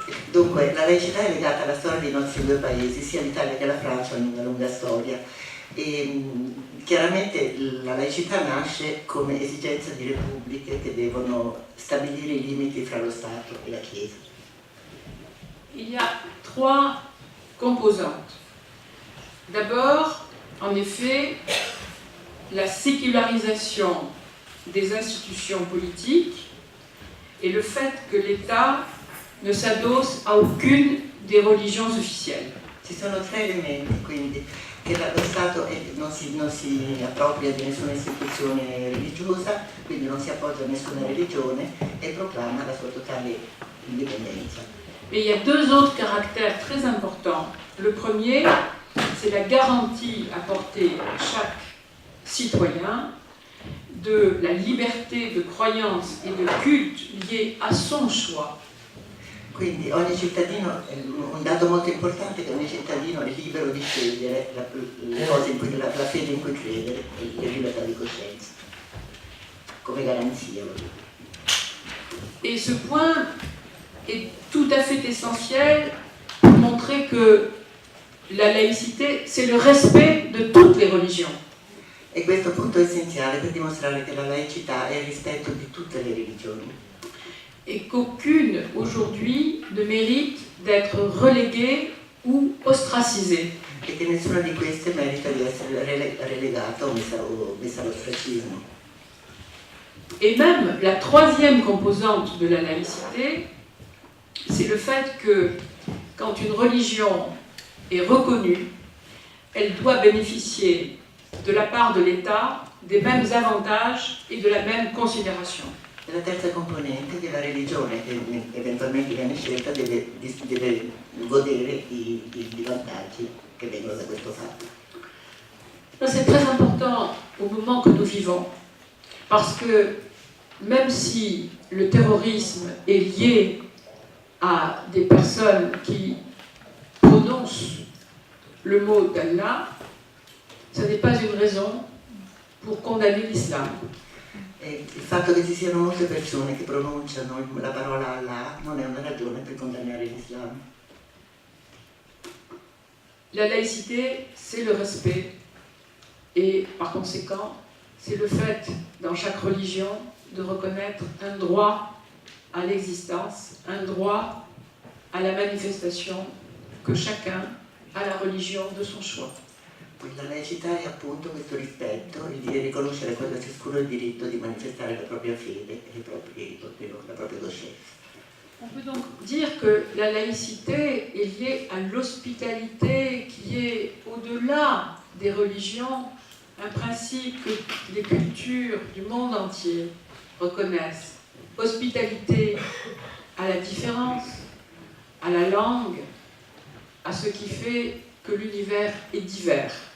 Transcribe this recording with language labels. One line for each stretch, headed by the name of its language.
Italian: Dunque, la laicità è legata alla storia dei nostri due paesi, sia l'Italia che la Francia hanno una lunga storia. E chiaramente la laicità nasce come esigenza di repubbliche che devono stabilire i limiti fra lo Stato e la Chiesa.
French: Il y a trois composantes. D'abord, en effet, la sécularisation des institutions politiques et le fait que l'État ne s'adosse à aucune des religions officielles.
Italian: Ci sono tre elementi, quindi, che lo Stato non si appropria di nessuna istituzione religiosa, quindi non si appoggia a nessuna religione e proclama la sua totale indipendenza.
French: Mais il y a deux autres caractères très importants. Le premier, c'est la garantie apportée à chaque citoyen de la liberté de croyance et de culte liée à son choix.
Italian: Quindi ogni cittadino, un dato molto importante è che ogni cittadino è libero di scegliere le cose in cui, la fede in cui credere, la libertà di coscienza, come garanzia.
French: Et ce point est tout à fait essentiel pour montrer que la laïcité, c'est le respect de toutes les religions.
Italian: E questo punto è essenziale per dimostrare che la laicità è il rispetto di tutte le religioni.
French: Et qu'aucune aujourd'hui ne mérite d'être reléguée ou ostracisée.
Italian: E che nessuna di queste merita di essere relegata o messa all'ostracismo.
French: Et même la troisième composante de la laïcité, c'est le fait que quand une religion est reconnue, elle doit bénéficier de la part de l'État des mêmes avantages et de la même considération.
Italian: E la terza componente, che la religione che eventualmente viene scelta deve godere di vantaggi che vengono da questo fatto.
French: C'est très important au moment que nous vivons, parce que même si le terrorisme est lié à des personnes qui prononcent le mot d'Allah, ce n'est pas une raison pour condamner l'islam.
Italian: E il fatto che ci siano molte persone che pronunciano la parola Allah non è una ragione per condannare l'Islam.
French: La laïcité, c'est le respect Et par conséquent, c'est le fait, dans chaque religion, de reconnaître un droit à l'existence, un droit à la manifestation que chacun a la religion de son choix.
Italian: La laicità è appunto questo rispetto, il di riconoscere a quello ciascuno il diritto di manifestare la propria fede e la propria coscienza.
French: On peut donc dire que la laïcité est liée à l'hospitalité qui est au-delà des religions, un principe que les cultures du monde entier reconnaissent. Hospitalité à la différence, à la langue, à ce qui fait que l'univers est divers.